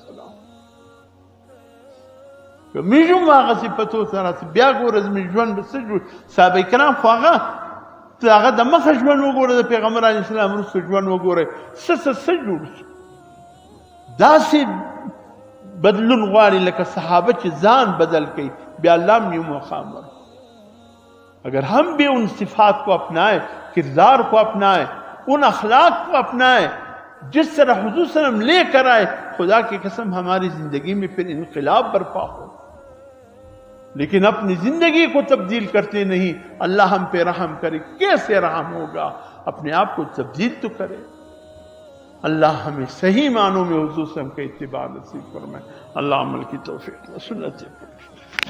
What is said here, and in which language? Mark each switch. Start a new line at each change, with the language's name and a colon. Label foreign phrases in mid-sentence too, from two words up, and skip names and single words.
Pashto: که موږ هم هغه صفتو سره بیا ګوره زموږ ژوند به څه جوړ صحابه کرام خو هغه د مخه ژوند وګوره د پیغمبر علیه السلام وروسته ژوند وګورئ څه جوړ شو داسې بدلون غواړي لکه صحابه چې ځان بدل کړي بیا الله هم یو مقام ورکړي
Urdu: اگر ہم بھی ان صفات کو اپنائے کردار کو اپنائے ان اخلاق کو اپنائے جس طرح حضور صلعم لے کر آئے خدا کی قسم ہماری زندگی میں پھر انقلاب برپا ہو لیکن اپنی زندگی کو تبدیل کرتے نہیں اللہ ہم پہ رحم کرے کیسے رحم ہوگا اپنے آپ کو تبدیل تو کرے اللہ ہمیں صحیح معنوں میں حضور صلعم کا اتباع نصیب فرمائے اللہ عمل کی توفیق و سنت